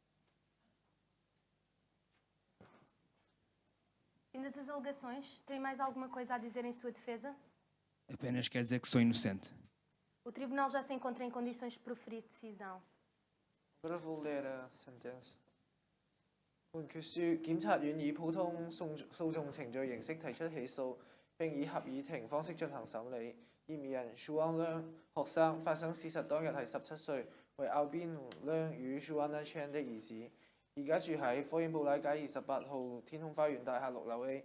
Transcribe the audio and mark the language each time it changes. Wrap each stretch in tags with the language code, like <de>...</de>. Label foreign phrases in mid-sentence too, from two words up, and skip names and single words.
<pt>Findas as alegações, tem mais alguma coisa a dizer em sua defesa? Apenas quer dizer que sou inocente. O Tribunal já se encontra em condições de proferir decisão. Agora vou ler a sentença.</pt> <yue>判決書，檢察院以普通訴訟程序形式提出起訴，並以合議庭方式進行審理。嫌疑人 Shuang Leung 學生發生事實當日係17歲，為 Albin Leung 與 Shuana Chan 的兒子，而家住喺科英布拉街28號天空花園大廈6樓 A。</yue>